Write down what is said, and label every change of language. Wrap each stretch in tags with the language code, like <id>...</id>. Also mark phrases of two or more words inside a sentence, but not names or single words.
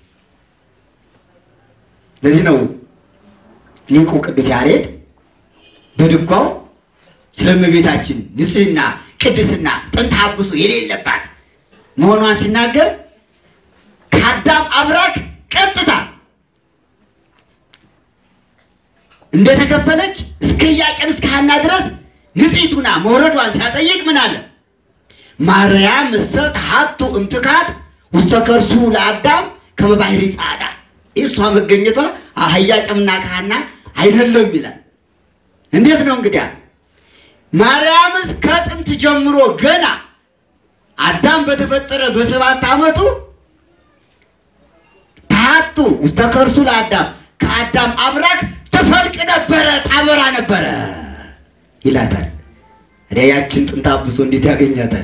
<am>ለዚህ ነው ሊቁ ቅዱስ ያሬድ በድጓው ስለ እመቤታችን ንጽሕና ቅድስና ጥንተ አብሶ የሌለባት መሆኗን ሲናገር ከአዳም አብራክ ቀጥታ እንደተከፈለች እስከ ኢያቄም እስከ ሐና ድረስ ንጽሕቱና መውረዷን ሲያጠይቅ ምን አለ?</am> <gez>ማርያም እሰት ሀቱ እምትካት ውስተ ከርሱ ለአዳም ከመ ባሕሪ ጻዕዳ።</gez> <am>እሷ መገኘቷ ኢያቄምና ሐና አይደለም ይላል። እንዴት ነው እንግዲያ? ማርያምስ ከጥንት ጀምሮ ገና አዳም በተፈጠረ በ7 ዓመቱ</am> <gez>ታቱ ውስተ ከርሱ ለአዳም</gez> <am>ከአዳም አብራክ ትፈልቅ ነበረ ታበራ ነበረ ይላታል። ያችን ጥንተ አብሶ እንዴት ያገኛታል?</am>